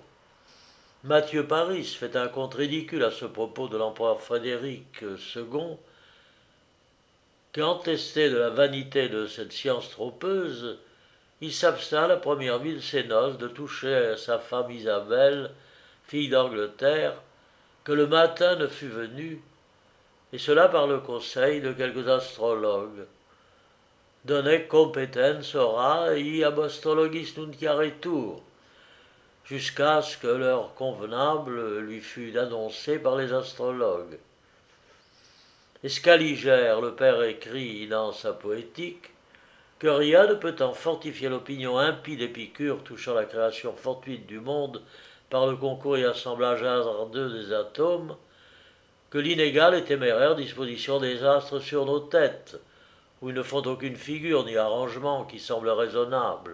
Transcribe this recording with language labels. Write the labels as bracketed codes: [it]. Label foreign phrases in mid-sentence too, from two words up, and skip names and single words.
[fr] Matthieu Paris fait un conte ridicule à ce propos de l'empereur Frédéric II, qui, entesté de la vanité de cette science trompeuse, il s'abstint la première nuit de ses noces de toucher à sa femme Isabelle, fille d'Angleterre, que le matin ne fût venu, et cela par le conseil de quelques astrologues. [la] Donec competens ora et ab astrologis nunciaretur, [fr] jusqu'à ce que l'heure convenable lui fût annoncée par les astrologues. Et Scaligère, le père, écrit dans sa poétique que rien ne peut en fortifier l'opinion impie d'Épicure touchant la création fortuite du monde par le concours et assemblage hasardeux des atomes, que l'inégale et téméraire disposition des astres sur nos têtes, où ils ne font aucune figure ni arrangement qui semble raisonnable.